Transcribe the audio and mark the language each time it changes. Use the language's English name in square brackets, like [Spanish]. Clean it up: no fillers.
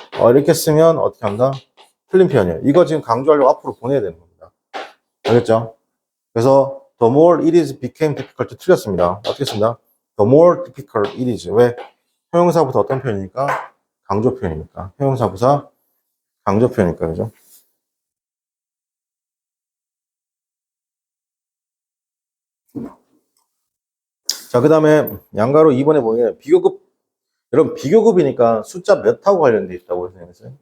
[Korean] 이렇게 쓰면 어떻게 한다? 틀린 표현이에요. 이거 지금 강조하려고 앞으로 보내야 되는 겁니다. 알겠죠? 그래서 [English] the more it is became difficult [Korean] 틀렸습니다. 어떻게 쓴다? [English] the more difficult it is. [Korean] 왜? 형용사부터 어떤 표현이니까? 강조 표현이니까. 형용사부사 강조 표현이니까. 그죠? 자, 그 다음에 양가로 2번에 보면 비교급, 여러분 비교급이니까 숫자 몇하고 관련돼 있다고 생각했어요?